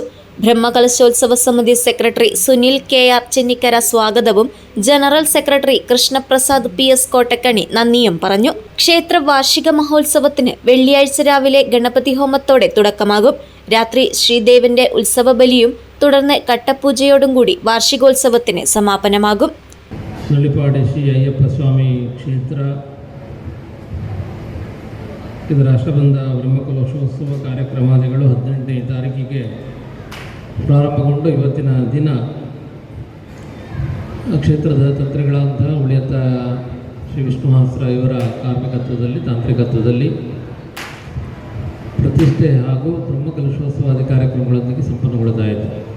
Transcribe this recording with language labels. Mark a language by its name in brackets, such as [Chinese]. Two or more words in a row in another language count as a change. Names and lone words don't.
[Malayalam] ബ്രഹ്മകലശോത്സവ സമിതി സെക്രട്ടറി സുനിൽ KR ചെന്നിക്കര സ്വാഗതവും ജനറൽ സെക്രട്ടറി കൃഷ്ണപ്രസാദ് PS കോട്ടക്കണി നന്ദിയും പറഞ്ഞു. ക്ഷേത്ര വാർഷിക മഹോത്സവത്തിന് വെള്ളിയാഴ്ച രാവിലെ ഗണപതി ഹോമത്തോടെ തുടക്കമാകും. രാത്രി ശ്രീദേവന്റെ ഉത്സവ ബലിയും തുടർന്ന് കട്ടപ്പൂജയോടും കൂടി വാർഷികോത്സവത്തിന് സമാപനമാകും. [Kannada] ನುಳ್ಳಿಪಾಡಿ ಶ್ರೀ ಅಯ್ಯಪ್ಪಸ್ವಾಮಿ ಕ್ಷೇತ್ರ ಇದು ರಾಷ್ಟ್ರಬಂಧ ಬ್ರಹ್ಮಕಲಶೋತ್ಸವ ಕಾರ್ಯಕ್ರಮಾದಿಗಳು 18ನೇ ತಾರೀಕಿಗೆ ಪ್ರಾರಂಭಗೊಂಡು ಇವತ್ತಿನ ದಿನ ಕ್ಷೇತ್ರದ ತಂತ್ರಿಗಳಂತಹ ಉಳಿಯತ್ತ ಶ್ರೀ ವಿಷ್ಣುಹಾಸ್ರ ಇವರ ಕಾರ್ಮಿಕತ್ವದಲ್ಲಿ, ತಾಂತ್ರಿಕತ್ವದಲ್ಲಿ ಪ್ರತಿಷ್ಠೆ ಹಾಗೂ ಬ್ರಹ್ಮಕಲಶೋತ್ಸವಾದಿ ಕಾರ್ಯಕ್ರಮಗಳೊಂದಿಗೆ ಸಂಪನ್ನಗೊಳ್ಳುತ್ತಾಯಿತು.